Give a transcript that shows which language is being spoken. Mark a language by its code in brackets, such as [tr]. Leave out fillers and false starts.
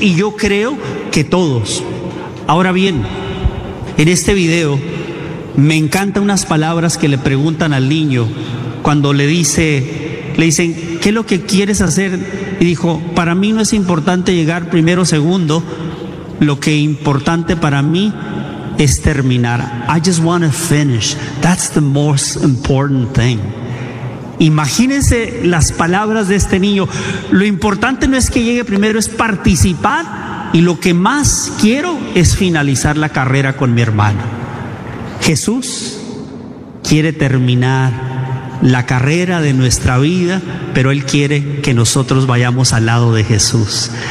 [es] Y yo creo que todos. Ahora bien, en este video me encantan unas palabras que le preguntan al niño cuando le dicen, ¿qué es lo que quieres hacer? Y dijo: para mí no es importante llegar primero o segundo, lo que es importante para mí es terminar. [en] I just want to finish. That's the most important thing. [es] Imagínense las palabras de este niño. Lo importante no es que llegue primero, es participar. Y lo que más quiero es finalizar la carrera con mi hermano. Jesús quiere terminar la carrera de nuestra vida, pero Él quiere que nosotros vayamos al lado de Jesús.